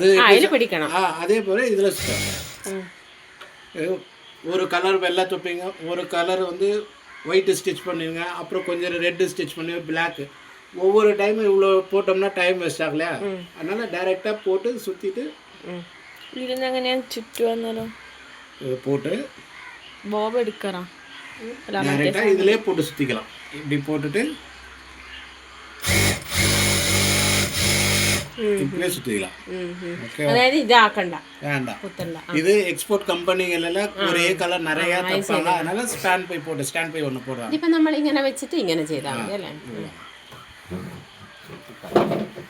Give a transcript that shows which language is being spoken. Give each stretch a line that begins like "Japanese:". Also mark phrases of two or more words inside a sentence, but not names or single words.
Tamil: பிடிக்கணும். அதே போல் இதில் சுற்றலாம். ஒரு கலர் வெள்ளை தொப்பிங்க, ஒரு கலர் வந்து
English: white stitch
Tamil: பண்ணிடுங்க, அப்புறம் கொஞ்சம்
English: red stitch
Tamil: பண்ணி பிளாக்கு. ஒவ்வொரு டைமும் இவ்வளோ போட்டோம்னா
English: time waste
Tamil: ஆகலையா, அதனால் டைரெக்டாக போட்டு சுற்றிட்டு
Malayalam: ഇരുന്നങ്ങനെ ചുറ്റു വന്നാലോ?
Tamil: போட்டு
Malayalam: ബോബ് എടുക്കണം.
Tamil: டேரெக்டாக இதிலே போட்டு சுற்றிக்கலாம். இப்படி போட்டுட்டு இப்படியே சுற்றிக்கலாம். ஓகே,
Malayalam: അതായത് ഇത് ആക്കണ്ട
Tamil: வேண்டாம்.
Malayalam: കുത്തണ്ട.
Tamil: இது
English: export companies
Tamil: ஒரே கலர் நிறைய தப்பாங்க, அதனால
English: stand by
Tamil: போட்டு
English: stand by
Tamil: ஒன்று போடுறாங்க.
Malayalam: ഇതിപ്പോൾ നമ്മൾ ഇങ്ങനെ വെച്ചിട്ട് ഇങ്ങനെ ചെയ്താൽ മതി അല്ലേ?